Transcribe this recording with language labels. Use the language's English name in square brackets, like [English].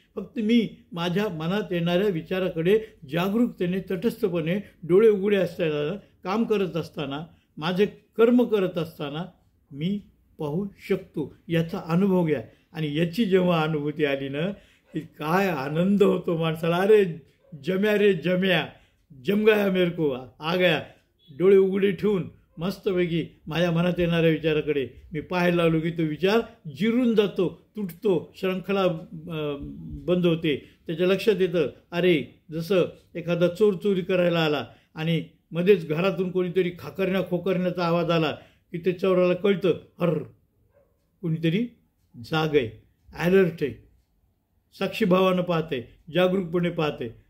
[Marathi] फक्त मी माझ्या मनात येणाऱ्या विचाराकडे जागरूकतेने तटस्थपणे डोळे उघडे असताना, काम करत असताना, माझे कर्म करत असताना मी पाहू शकतो. याचा अनुभव घ्या. आणि याची जेव्हा अनुभूती आली ना, की काय आनंद होतो माणसाला. अरे जम्या रे जम्या, [Hindi] जम गया मेरे को, आ गया. [Marathi] डोळे उघडे ठेवून मस्तपैकी माझ्या मनात येणाऱ्या विचाराकडे मी पाहायला लागलो की तो विचार जिरून जातो, तुटतो, श्रंखला बंद होते. त्याच्या लक्षात येतं, अरे जसं एखादा चोर चोरी करायला आला आणि मध्येच घरातून कोणीतरी खोकरण्याचा आवाज आला की ते चोराला कळतं, हर कोणीतरी जाग आहे, ॲलर्ट आहे, साक्षीभावानं पाहते, जागरूकपणे पाहते.